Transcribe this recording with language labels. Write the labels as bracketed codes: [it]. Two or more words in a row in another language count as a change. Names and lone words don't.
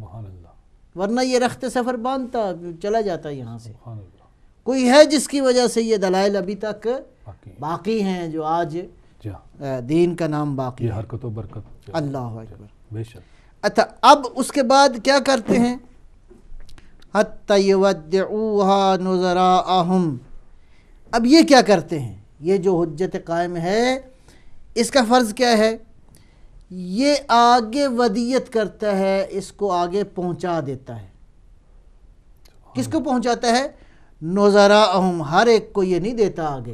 [ur] ورنہ یہ رخت سفر باندھتا چلا جاتا یہاں سے. کوئی ہے جس کی وجہ سے یہ دلائل ابھی تک باقی ہیں، جو آج دین کا نام باقی ہے. حرکت و برکت. [ar] اللہ اکبر. [ur] بے شک. اچھا، اب اس کے بعد کیا کرتے ہیں؟ [ar] حتی یودعوہا نظراءہم، [ur] اب یہ کیا کرتے ہیں؟ یہ جو حجت قائم ہے اس کا فرض کیا ہے؟ یہ آگے ودیت کرتا ہے، اس کو آگے پہنچا دیتا ہے. کس کو پہنچاتا ہے؟ نظراءہم، ہر ایک کو یہ نہیں دیتا آگے.